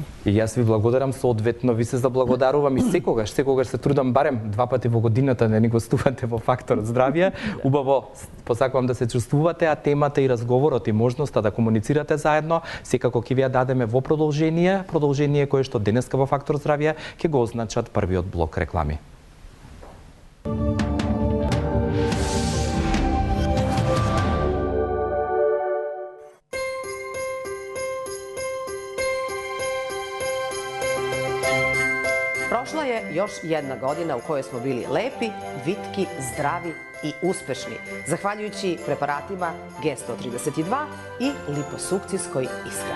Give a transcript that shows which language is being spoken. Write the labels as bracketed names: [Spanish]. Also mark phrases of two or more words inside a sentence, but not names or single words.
[Macedonian] И јас ви благодарам, соодветно ви се заблагодарувам и секогаш се трудам барем 2 пати во годината да ни гостувате во Фактор здравје. Убаво посакувам да се чувствувате, а темата и разговорот и можноста да комуницирате заедно секако ќе ви ја дадеме во продолжение кое што денеска во Фактор здравје ќе го означат првиот блок реклами. [Serbian] Prošla je još jedna godina u kojoj smo bili lepi, vitki, zdravi i uspešni, zahvaljujući preparatima G132 i liposukcijskoj ishrani.